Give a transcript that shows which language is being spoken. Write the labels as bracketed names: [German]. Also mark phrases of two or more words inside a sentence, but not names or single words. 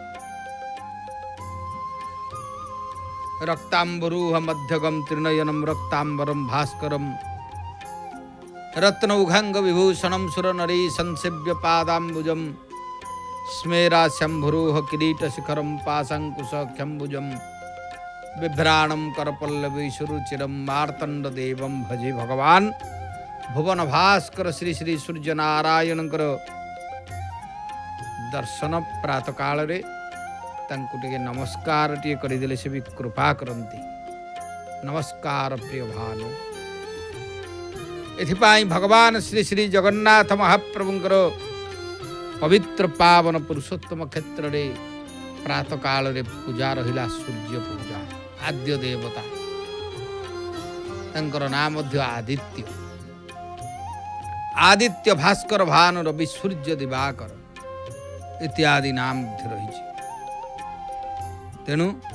[Sanskrit] रक्तांबरूह मध्यगम त्रिनयनम रक्तांबरम भास्करम रत्न उघांग विभूषणम सुर नरी संसेव्य पादाम्बुजम स्मेरा शंभुरूह किरीट शिखरम पाशंकुश क्षंभुजम बिभ्राणम करपल्लवी सुरुचिरम मार्तंड देवम भजे भगवान भुवन भास्कर श्री श्री सूर्य नारायण [Odia] ଦର୍ଶନ ପ୍ରାତଃ କାଳ ରେ ତାଙ୍କୁ ଟିକେ ନମସ୍କାର ଟିକେ କରିଦେଲେ ସେ ବି କୃପା କରନ୍ତି ନମସ୍କାର ପ୍ରିୟ ଭାନୁ ଏଥିପାଇଁ ଭଗବାନ ଶ୍ରୀ ଶ୍ରୀ ଜଗନ୍ନାଥ ମହାପ୍ରଭୁଙ୍କର ପବିତ୍ର ପାବନ ପୁରୁଷୋତ୍ତମ କ୍ଷେତ୍ର ରେ ପ୍ରାତଃ କାଳ ରେ ପୂଜା ରହିଲା ସୂର୍ଯ୍ୟ ପୂଜା ଆଦ୍ୟ ଦେବତା ତାଙ୍କର ନାମ ମଧ୍ୟ ଆଦିତ୍ୟ ଆଦିତ୍ୟ ଭାସ୍କର ଭାନୁ ରବି ସୂର୍ଯ୍ୟ ଦିବାକର ଇତ୍ୟାଦି ନାମ ମଧ୍ୟ ରହି ତେଣୁ